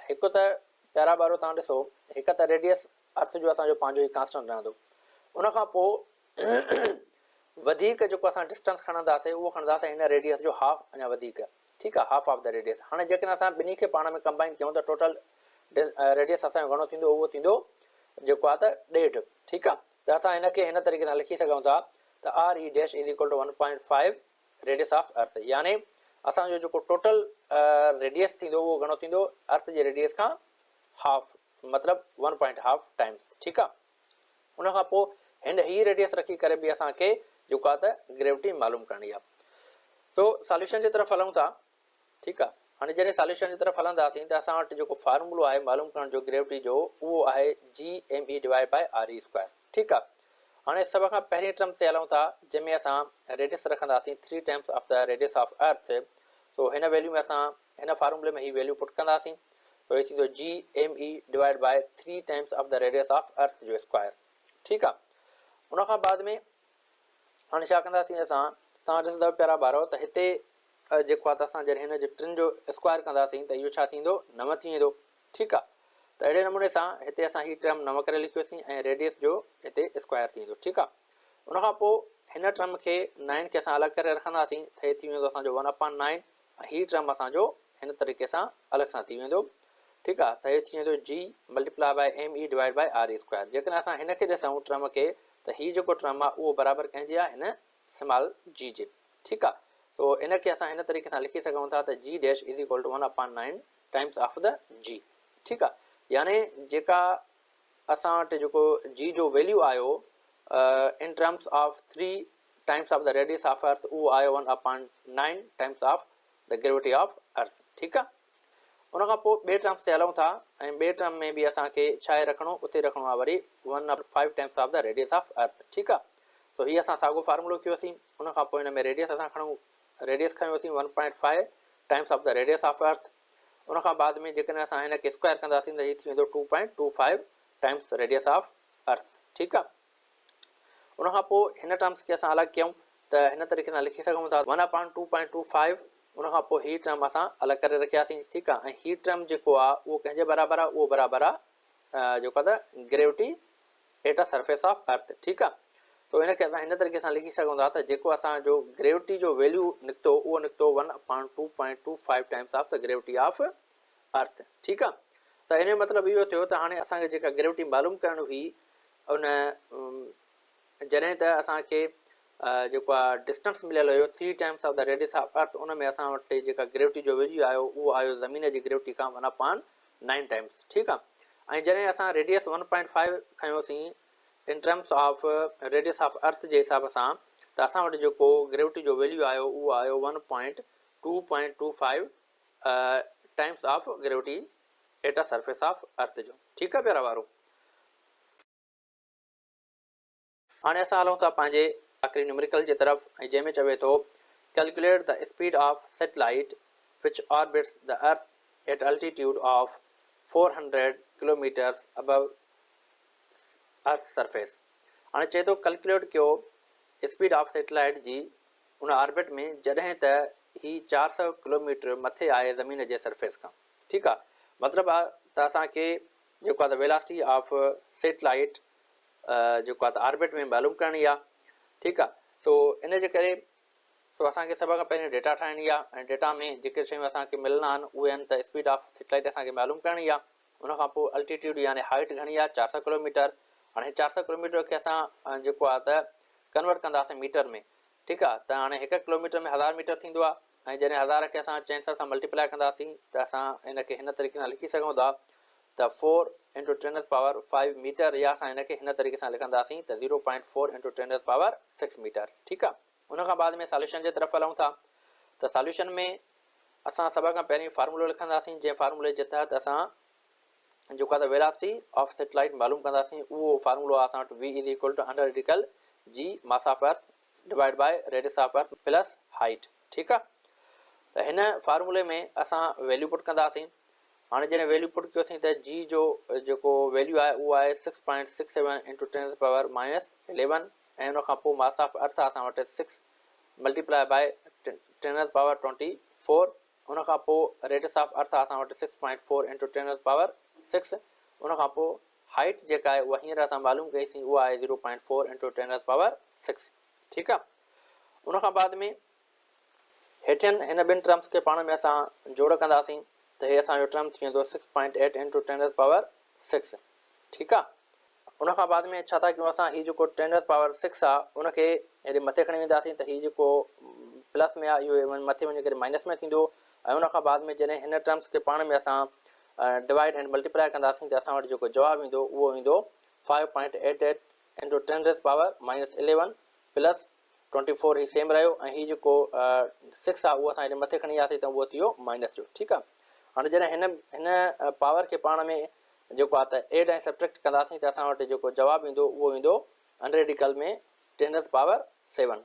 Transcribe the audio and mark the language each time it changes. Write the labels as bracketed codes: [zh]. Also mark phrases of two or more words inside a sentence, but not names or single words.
[sd] हिकु त प्यारा ॿारो तव्हां ॾिसो, हिकु त [en] radius earth [sd] जो असांजो पंहिंजो ई कांस्टेंट रहंदो। उन खां पोइ वधीक जेको असां डिस्टेंस खणंदासीं उहो खणंदासीं हिन रेडियस जो हाफ अञा वधीक। ठीकु आहे। [en] half of the radius. [sd] हाणे जेकॾहिं असां ॿिन्ही खे पाण में कंबाइन कयूं त [en] total radius [sd] असांजो घणो थींदो, उहो थींदो जेको आहे त 1.5। ठीकु आहे। त असां हिनखे हिन तरीक़े सां लिखी सघूं था त [en] R E dash is equal to 1.5 radius of earth. [sd] यानी असांजो जेको [en] total radius [sd] थींदो उहो घणो थींदो, अर्थ जे रेडियस खां हाफ, मतिलबु 1.5 टाइम्स। ठीकु आहे। उन खां पोइ हिन ही रेडियस रखी करे बि असांखे जेको आहे त ग्रेविटी मालूम करणी आहे। सो सॉल्यूशन जी तरफ़ हलूं था। ठीकु आहे। हाणे जॾहिं सॉल्यूशन जी तरफ़ हलंदासीं त असां वटि जेको फार्मूलो आहे मालूम करण जो ग्रेविटी जो, उहो आहे [en] G M E divide by R E square. [sd] ठीकु आहे। हाणे सभ खां पहिरीं टर्म ते हलूं था जंहिंमें असां रेडियस रखंदासीं [en] 3 times of the radius of earth. [sd] सो हिन वैल्यू में असां हिन फार्मूले में ही [en] value put [sd] कंदासीं। तो ये थींदो [en] G M E divide by 3 times of the radius of earth जो स्क्वायर। [sd] ठीकु आहे। उन खां बाद में हाणे छा कंदासीं असां, तव्हां ॾिसंदव प्यारा ॿारो त हिते जेको आहे त असां जॾहिं हिन जे टिनि जो स्क्वायर कंदासीं त इहो छा थींदो, 9 थी वेंदो। ठीकु आहे। त अहिड़े नमूने सां हिते असां ही टर्म 9 करे लिखियोसीं ऐं रेडियस जो हिते स्क्वायर थी वेंदो। ठीकु आहे। उन खां पोइ हिन टर्म खे 9 खे असां अलॻि करे रखंदासीं त हे थी वेंदो असांजो 1/9 ऐं ही टर्म असांजो हिन तरीक़े सां अलॻि सां थी वेंदो। ठीकु आहे। त हे थी वेंदो [en] G multiply by M E divide by R E square. [sd] जेकॾहिं असां हिन खे ॾिसूं टर्म खे त ही जेको टर्म आहे उहो बराबरि कंहिंजे आहे, हिन [en] small g [sd] जे। ठीकु आहे। तो इनखे असां हिन तरीक़े सां लिखी सघूं था त [en] g dash is equal to 1/9 times of the g. [sd] ठीकु आहे। यानी जेका असां वटि जेको जी जो वैल्यू आयो [en] in terms of 3 times of the radius of earth, [sd] उहो आयो [en] 1/9 times of the gravity of earth. [sd] ठीकु आहे। उन खां पोइ ॿिए टर्म्स ते हलूं था ऐं ॿिए टर्म में बि असांखे छा आहे रखणो, उते रखणो आहे वरी [en] 1/5 times of the radius of earth. [sd] ठीकु आहे। तो हीअ असां साॻियो फार्मूलो कयोसीं। उन खां पोइ हिन में रेडियस असां खणूं, रेडियस खयोसीं [en] 1.5 times of the radius of earth. [sd] उन खां बाद में जेकॾहिं असां हिन खे स्क्वायर कंदासीं त हीअ थी वेंदो [en] 2.25 times radius of earth. [sd] ठीकु आहे। उन खां पोइ हिन टर्म्स खे असां अलॻि कयूं त हिन तरीक़े सां लिखी सघूं था 1/2.25 उन खां पोइ ही टर्म असां अलॻि करे रखियासीं। ठीकु आहे। ऐं ही टर्म जेको आहे उहो कंहिंजे बराबरि आहे, उहो बराबरि आहे जेको आहे त [en] gravity at a surface of earth. [sd] ठीकु आहे। तो इनखे असां हिन तरीक़े सां लिखी सघूं था त जेको असांजो ग्रेविटी जो वैल्यू निकितो उहो निकितो [en] 1/2.25 times of the gravity of earth. [sd] ठीकु आहे। त इन जो मतिलबु इहो थियो त हाणे असांखे जेका ग्रेविटी मालूम करणु हुई उन जॾहिं त असांखे जेको आहे डिस्टेंस मिलियल हुयो [en] 3 times of the radius of earth, [sd] उन में असां वटि जेका ग्रेविटी जो वैल्यू आयो उहो आयो ज़मीन जी ग्रेविटी खां 1/9 टाइम्स। ठीकु आहे। ऐं जॾहिं असां रेडियस 1.5 खयोंसीं [en] in terms of radius of earth [sd] जे हिसाब सां, त असां वटि जेको ग्रेविटी जो वैल्यू आयो उहो आयो [en] 1.225 times of gravity at a surface of earth [sd] जो। ठीकु आहे प्यारा वारो। हाणे असां हलूं था पंहिंजे आख़िरी न्यूमेरिकल जे तरफ़, ऐं जंहिंमें चवे थो [en] calculate the speed of satellite which orbits the earth at altitude of 400 kilometers above earth surface. [sd] हाणे चए थो कैलकुलेट कयो [en] speed of satellite [sd] जी उन ऑर्बिट में जॾहिं त ही 400 किलोमीटर मथे आहे ज़मीन जे सरफेस खां। ठीकु आहे। मतिलबु आहे त असांखे जेको आहे त [en] velocity of satellite [sd] जेको आहे त ऑर्बिट में मालूम करणी आहे। ठीकु आहे। सो इन जे करे असांखे सभ खां पहिरीं डेटा ठाहिणी आहे, ऐं डेटा में जेके शयूं असांखे मिलणा आहिनि उहे आहिनि त [en] speed of satellite [sd] असांखे मालूम करणी आहे, उन खां पोइ अल्टीट्यूड यानी हाइट घणी आहे 400 किलोमीटर। हाणे 400 किलोमीटर खे असां जेको आहे त कन्वर्ट कंदासीं मीटर में। ठीकु आहे। त हाणे 1 किलोमीटर में 1000 मीटर थींदो आहे, ऐं जॾहिं 1000 खे असां 400 सां मल्टीप्लाए कंदासीं त असां हिनखे हिन तरीक़े सां लिखी सघूं था त 4 × 10⁵ मीटर, या असां हिनखे हिन तरीक़े सां लिखंदासीं त 0.4 × 10⁶ मीटर। ठीकु आहे। उन खां बाद में सॉल्यूशन जे तरफ़ हलूं था। त सॉल्यूशन में असां सभ खां पहिरीं फार्मूलो लिखंदासीं, जंहिं फार्मूले जे तहत असां जेको आहे त [en] velocity of satellite [sd] मालूम कंदासीं। उहो फार्मूलो आहे असां वटि v = [en] g mass of earth divide by radius of earth plus height. [sd] ठीकु आहे। त हिन फार्मूले में असां [en] value put [sd] कंदासीं। हाणे जॾहिं [en] value put [sd] कयोसीं त जी जो जेको वैल्यू आहे उहो आहे 6.67 × 10⁻11, ऐं उन खां पोइ [en] mass of earth [sd] असां वटि 6 [en] multiply by [sd] 10⁻24, उन खां पोइ [en] radius of earth [sd] असां वटि 6.4 × 10⁻6, उन खां पोइ हाइट जेका आहे उहा हींअर असां मालूम कईसीं उहा आहे 0.4 × 10⁻6। ठीकु आहे। उन खां बाद में हेठियनि हिन ॿिनि टर्म्स खे पाण में असां जोड़ कंदासीं त हे असांजो टर्म थी वेंदो 6.8 × 10⁻6। ठीकु आहे। उन खां बाद में छा था कयूं असां, हीउ जेको 10⁻6 आहे उनखे हेॾे मथे खणी वेंदासीं त हीउ जेको प्लस में आहे इहो मथे वञी करे माइनस में थींदो, ऐं उन खां बाद में जॾहिं हिन टर्म्स खे पाण में असां [en] divide and multiply [sd] कंदासीं त असां वटि जेको जवाबु ईंदो उहो ईंदो 5.88 × 10⁻11 प्लस 24, ही सेम रहियो, ऐं हीउ जेको 6 आहे उहो असां हेॾे मथे खणी वियासीं त उहो थी वियो माइनस जो। ठीकु आहे। हाणे जॾहिं हिन पावर खे पाण में जेको आहे त एड ऐं सब्ट्रैक्ट कंदासीं त असां वटि जेको जवाबु ईंदो उहो ईंदो 100 में 10⁻7।